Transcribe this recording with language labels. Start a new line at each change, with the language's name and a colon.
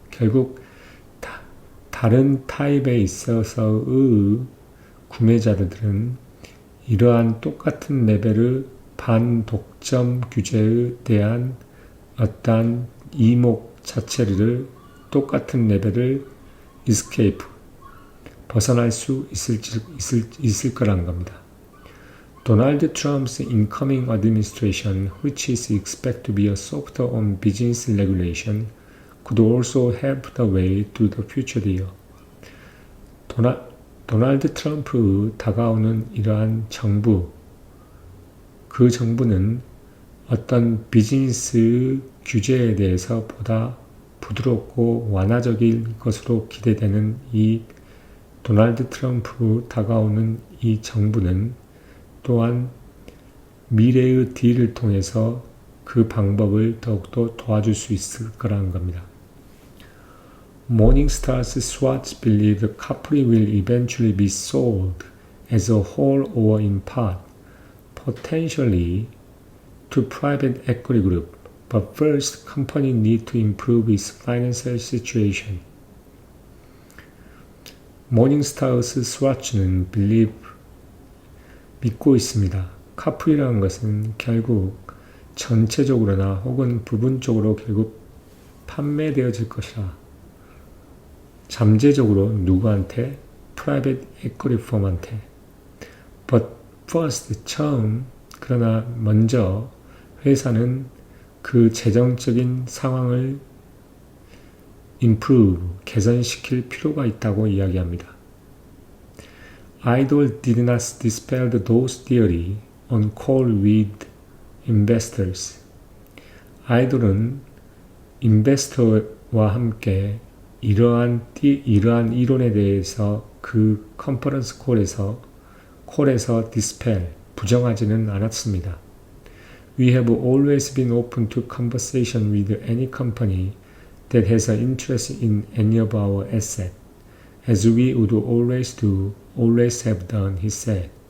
Korean: 결국 다른 타입에 있어서의 구매자들은 이러한 똑같은 레벨의 반독점 규제에 대한 어떠한 이목 자체를 똑같은 레벨을 escape, 벗어날 수 있을 거라는 겁니다.
English: Donald Trump's incoming administration, which is expected to be a softer on business regulation, could also help the way to the future deal.
Korean: 도널드 트럼프 다가오는 이러한 정부, 그 그 정부는 어떤 비즈니스 규제에 대해서 보다 부드럽고 완화적인 것으로 기대되는 이 도널드 트럼프 다가오는 이 정부는 또한 미래의 딜을 통해서 그 방법을 더욱더 도와줄 수 있을 거라는 겁니다.
English: Morningstar's Swats believe Capri will eventually be sold as a whole or in part, potentially to private equity group. But first, company need to improve its financial situation.
Korean: Morningstar's Swats는 믿고 있습니다. 카프리라는 것은 결국 전체적으로나 혹은 부분적으로 결국 판매되어질 것이라. 잠재적으로 누구한테?
English: Private equity firm한테. But first,
Korean: 처음, 그러나 먼저 회사는 그 재정적인 상황을 improve, 개선시킬 필요가 있다고 이야기합니다.
English: Idol did not dispel those theory on call with investors.
Korean: 아이돌은 인베스터와 함께 이러한 이론에 대해서 그 컨퍼런스 콜에서 dispel, 부정하지는 않았습니다.
English: We have always been open to conversation with any company that has an interest in any of our assets, as we would always do, always have done, he said.